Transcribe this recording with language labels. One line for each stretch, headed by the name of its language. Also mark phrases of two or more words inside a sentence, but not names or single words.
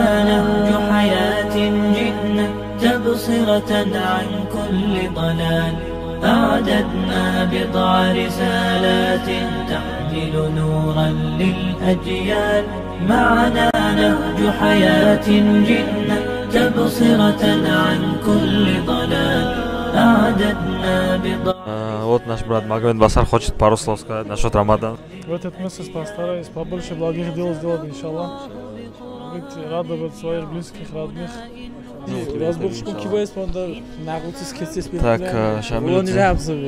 Arabic: نهج حياة جئنا تبصرة عن كل ضلال أعددنا بضع رسالات تحمل نورا للأجيال معنا نهج حياة جئنا تبصرة عن كل ضلال أعددنا بضع.
Russian: Вот наш брат Магомед Басар хочет пару слов сказать насчет Рамадана. В этот месяц постараюсь побольше благих дел сделать, иншаллах. Радовать своих близких, родных. Так, Шамиль.